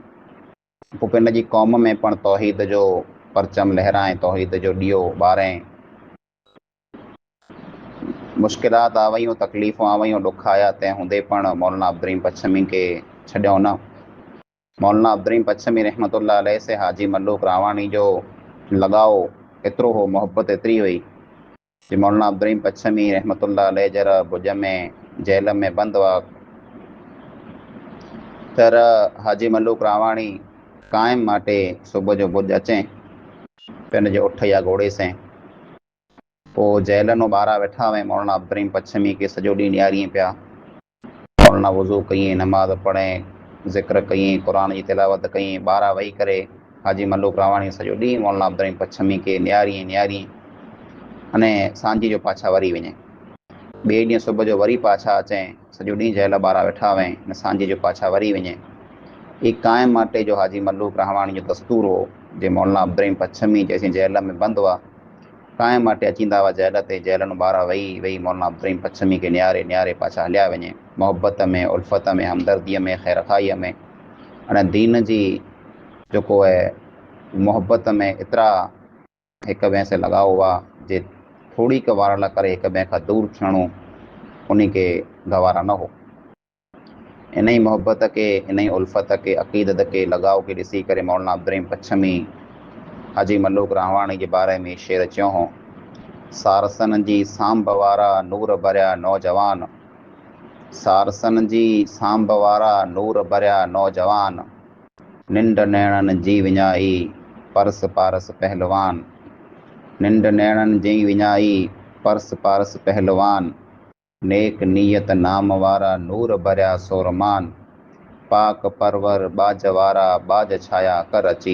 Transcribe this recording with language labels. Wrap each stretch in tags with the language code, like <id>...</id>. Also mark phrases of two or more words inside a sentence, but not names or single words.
<kfr>पोइ पिंड जी क़ौम में पण तौहीद जो परचम लहराए, तौहीद जो ॾियो ॿारें। मुश्किलात आ वयूं, तकलीफ़ूं आ वयूं, ॾुख आया, तंहिं हूंदे पण मौलाना अब्दुल रहीम पच्छमी खे छॾियो न। मौलाना अब्दुल रहीम पच्छमी</kfr> <ar>رحمة الله عليه</ar> <kfr>से हाजी मल्लूक रावाणी जो लगाव एतिरो हो, मोहब्बत एतिरी हुई कि मौलाना अब्दुल रहीम पच्छमी</kfr> <ar>رحمة الله عليه</ar> <kfr>जरा भुज में जेल में बंद हुआ, तर हाजी मल्लूक रावाणी क़ाइम माटे सुबुह जो भुज अचें पिन जे उठ या घोड़े से। पोइ जेलनो ॿारहं वेठा हुआ, मौलाना अब्दुल रहीम पच्छमी के सॼो ॾींहुं निहारीअ पिया। मौलाना वज़ू कईं, नमाज़ पढ़ें, ज़िक्र कईं, क़ुरान जी तिलावत कईं, ॿारहं वेही करे हाजी मल्लूक रावाणी सॼो ॾींहुं मौलाना अब्दुल रहीम पच्छमी के निहारीअ अने सांझी जो पाछा वरी वञे। ॿिए ॾींहुं सुबुह जो वरी पाछा अचें, सॼो ॾींहुं जेल ॿारहं वेठा हुआ, न सांझी जो पाछा वरी वञे। ही क़ाइम माटे जो हाजी मल्लूक रावाणी जो दस्तूर हो, जे मौलाना अब्दुल रहीम पच्छमी जेसीं जेल में बंदि हुआ, क़ाइम माटे अचींदा हुआ जेल ते, जेलनो ॿारहं वेही मौलाना अब्दुल रहीम पच्छमी के निहारे पाछा हलिया वञे, मोहब्बत में, उल्फत में, हमदर्दीअ में, ख़ैरखाईअ में। अने दीन जी जेको आहे मोहब्बत में एतिरा हिक ॿिए से लगाव हुआ जे थोड़ी क वार लाइ करे हिक ॿिए खां दूर थियणो उन खे गवारा न हो। इन ई मोहब्बत के, इन ई उल्फत के, अक़ीदत के, लगाव के ॾिसी करे मौलाना अब्दुल रहीम पच्छमी हाजी मल्लूक रावाणी जे बारे में शेर चयो हो, सारसन जी सांभ वारा नूर भरिया नौजवान, सारसन जी सांभ वारा नूर भरिया नौजवान, निंड नैणनि जी विञाई परस पारस पहलवान, निंड नैणनि जी विञाई परस पारस पहलवान, नेक नीयत नाम वारा नूर भरिया सोरमान, पाक परवर बाज वारा बाज छाया कर अची।</kfr>